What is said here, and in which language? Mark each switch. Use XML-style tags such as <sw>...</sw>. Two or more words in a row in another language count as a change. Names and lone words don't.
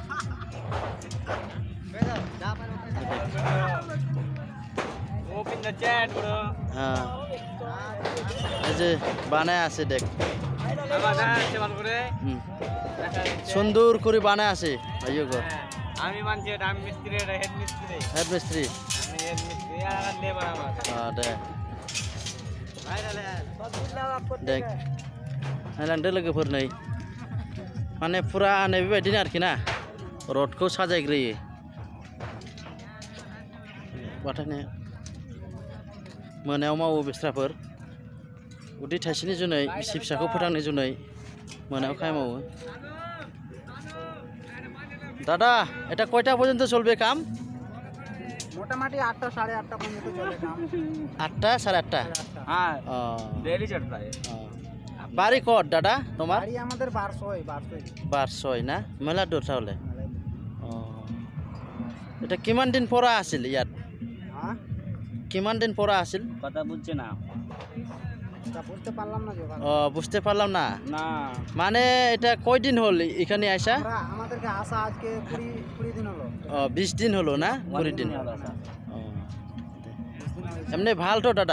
<bn>হ্যাঁ, এই যে বানায় আছে দেখ, সুন্দর করে বানায় আছে ভাইও ঘর। আমি মানছি এটা, আমি মিস্ত্রি, এটা হেড মিস্ত্রি। হেড মিস্ত্রি আমি হেড মিস্ত্রি, আর লেবার আমার।</bn> <brx>দেখ देख नायलांदो लोगोफोर, नै माने फुरा नै बेबायदिनो आरोखि ना, रडखौ साजायग्रोयो बाथायनो। मोनायाव मावो बिस्राफोर, उदै थाइसेनि जुनै, बिसि फिसाखौ फोथांनो जुनै मोनायाव खामानि मावो।</brx> <bn>दादा এটা কয়টা পর্যন্ত চলবে কাম? মোটামুটি 8টা 8:30 পর্যন্ত চলে কাম। 8টা 8:30? হ্যাঁ, ডেইলি</bn> <hi>चलता है।</hi> <bn>বাড়ি কত দাদা তোমার? বাড়ি আমাদের 1200 না, মেলা দূর তাহলে।</bn> <as>এটা কিমান দিন পৰা আছিল ইয়াত?</as> <bn>হ্যাঁ,</bn> <as>কিমান দিন পৰা আছিল?</as> <bn>কথা বুঝছে না, বুঝতে পারলাম না যে। বুঝতে পারলাম না। না মানে এটা কয়দিন হল এখানে আসা? আমাদেরকে আসা আজকে 20 দিন হলো। 20 দিন হলো না? 20 দিন। এমনি ভাল তো দাদা?</bn>